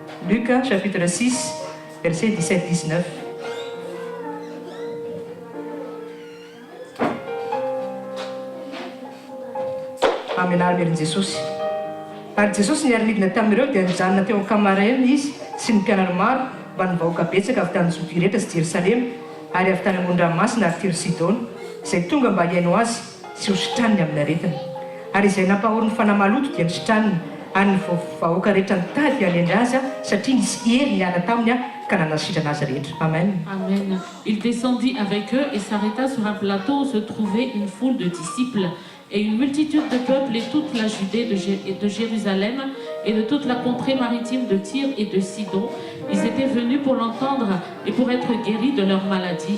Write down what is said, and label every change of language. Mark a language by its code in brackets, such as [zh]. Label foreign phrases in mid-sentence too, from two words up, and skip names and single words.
[fr] Luc chapitre 6, verset 17-19. [mg] Amin'ny anaran'i Jesosy. Ary Jesosy niarinidina tamin'ireo dia nijanona teo Camarena izy sy ny mpianatra maro mba ny vahoaka betsaka avy tany Jodea rehetra sy Jerusalema ary avy tany amoron-dranomasina ary Tiro Sidôna izay tonga mba hiaino azy sy hositraniny amin'ny aretina. Ary izay nampahoriny fanahy maloto dia nisitraniny ary ny vahoaka rehetra nitady hanendry azy satria nisy hery niala taminy ka nanasitrana azy rehetra. Amen. Amen. [fr] Il descendit avec eux et s'arrêta sur un plateau où se trouvait une foule de disciples et une multitude de peuples et toute la Judée de Jérusalem et de toute la contrée maritime de Tyr et de Sidon. Ils étaient venus pour l'entendre et pour être guéris de leur maladie.